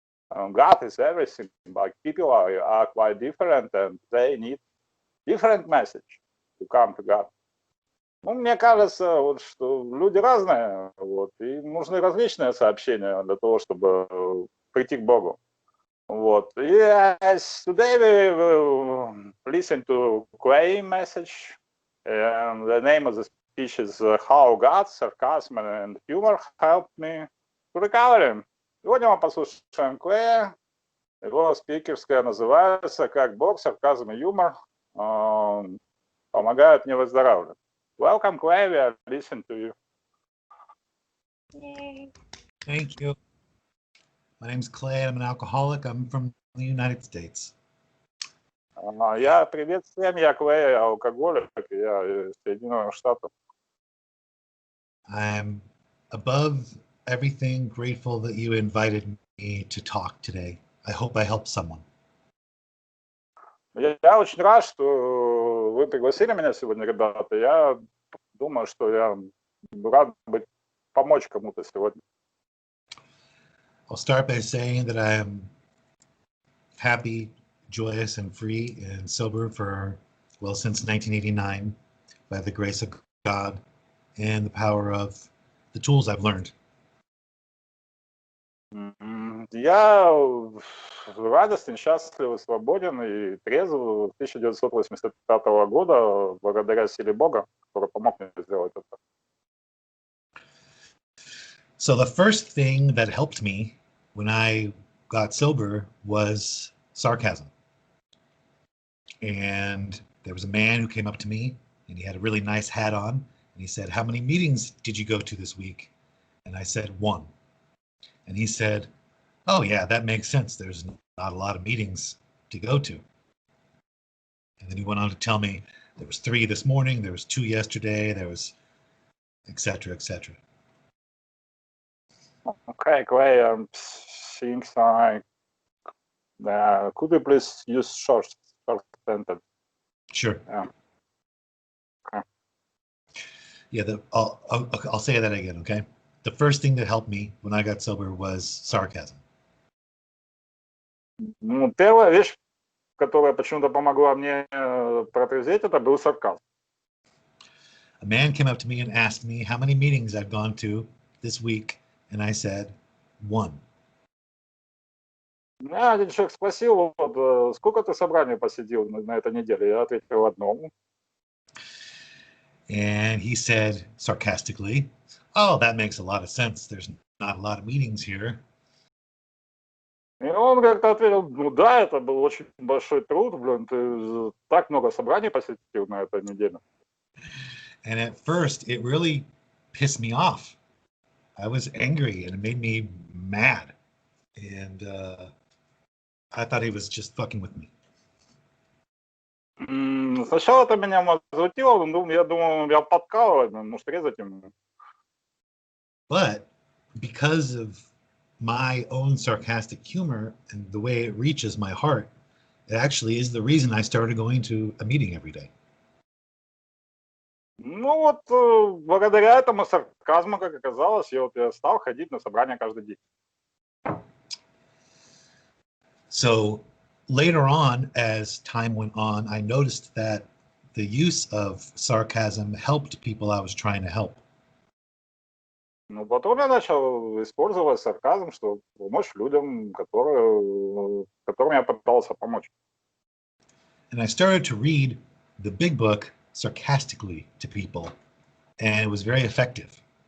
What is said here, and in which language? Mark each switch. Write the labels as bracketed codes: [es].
[en] God is everything, but people are quite different, and they need different message to come to God. [ru] Ну, мне кажется, вот, что люди разные, вот, и нужны различные сообщения для того, чтобы прийти к Богу. Вот. [en] Yes, today we will listen to Clay message, and the name of the speech is How God, Sarcasm and Humor Helped Me to Recover. [ru] Сегодня мы послушаем Клея, его спикерская называется «Как Бог, сарказм и юмор помогают мне выздоравливать». [en] Welcome, Clay. We are listening to you. Yay. Thank you. My name's Clay. I'm an alcoholic. I'm from the United States. [ru] Я привет всем, я Клей, алкоголик, я из Соединенных Штатов. [en] I'm above everything grateful that you invited me to talk today. I hope I helped someone. [ru] Я очень рад, что вы пригласили меня сегодня, ребята. Я думаю, что я рад помочь кому-то сегодня. [en] I'll start by saying that I am happy, joyous, and free and sober for, well, since 1989 by the grace of God and the power of the tools I've learned. [ru] Я радостен, счастлив, свободен и трезв 1985 года благодаря силе Бога, который помог мне сделать это. [en] So the first thing that helped me when I got sober was sarcasm. And there was a man who came up to me and he had a really nice hat on and he said, "How many meetings did you go to this week?" And I said, "1." And he said, "Oh yeah, that makes sense. There's not a lot of meetings to go to." And then he went on to tell me there was 3 this morning, there was 2 yesterday, there was etc., etc. Okay, Clay, things like, could you please use short sentence? Sure. Yeah. Okay. Yeah, I'll say that again, okay? The first thing that helped me when I got sober was sarcasm. [ru] Ну, первая вещь, которая почему-то помогла мне протрезветь, это был сарказм. [en] A man came up to me and asked me how many meetings I've gone to this week, and I said 1. [ru] Меня один человек спросил, вот, сколько ты собраний посетил на этой неделе? Я ответил 1. [en] And he said sarcastically, "Oh, that makes a lot of sense. There's not a lot of meetings here." [ru] И он как-то ответил, ну да, это был очень большой труд, блин, ты так много собраний посетил на этой неделе. [en] And at first, it really pissed me off. I was angry and it made me mad. And I thought he was just fucking with me. [ru] Сначала это меня возмутило, я думал, я подкалываю, может, резать ему. [en] But because of my own sarcastic humor and the way it reaches my heart, it actually is the reason I started going to a meeting every day. [ru] Ну вот, благодаря этому сарказму, как оказалось, я стал ходить на собрания каждый день. [en] So later on, as time went on, I noticed that the use of sarcasm helped people I was trying to help. [ru] Ну, потом я начал использовать сарказм, чтобы помочь людям, которым я пытался помочь. [en] And I started to read the big book sarcastically to people, and it was very effective.